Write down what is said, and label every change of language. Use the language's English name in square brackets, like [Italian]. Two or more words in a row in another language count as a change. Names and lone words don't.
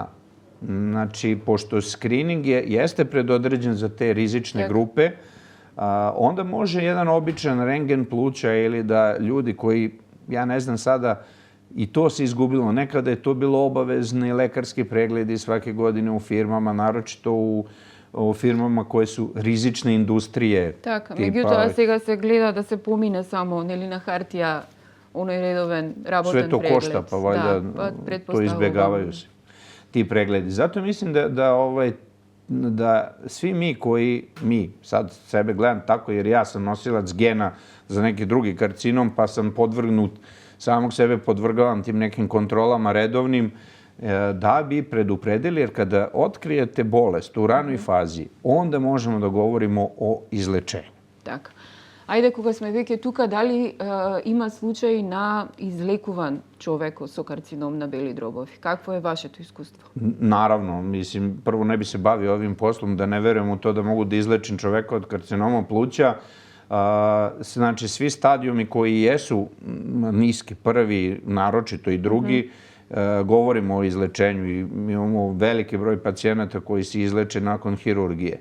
[Serbian] Znači, pošto screening jeste predodređen za te rizične grupe, onda može jedan običan rentgen pluća ili da ljudi koji, ja ne znam sada, i to se izgubilo. Nekada je to bilo obavezni lekarski pregledi svake godine u firmama, naročito u firmama koje su rizične industrije. [Macedonian] Така, меѓутоа сега се гледа да се помине само нели на хартија оној редовен работен преглед. [Serbian] Sve to košta, pa valjda to izbjegavaju se ti pregledi. Zato mislim da svi mi sad sebe gledam tako jer ja sam nosilac gena za neki drugi karcinom, pa sam podvrgnut, samog sebe podvrgavam tim nekim kontrolama redovnim, da bi predupredili, jer kada otkrijete bolest u ranoj fazi, onda možemo da govorimo o izlečenju. [Macedonian] Така. Ајде, кога сме веќе тука, дали има случај на излекуван човек со карцином на бели дробови? Какво е вашето искуство? [Serbian] Naravno, mislim, prvo ne bi se bavio ovim poslom da ne verujem u to da mogu da izlečim čoveka od karcinoma pluća. Znači, svi stadijumi koji jesu niski, prvi, naročito i drugi, govorimo o izlečenju i imamo veliki broj pacijenata koji se izleče nakon hirurgije.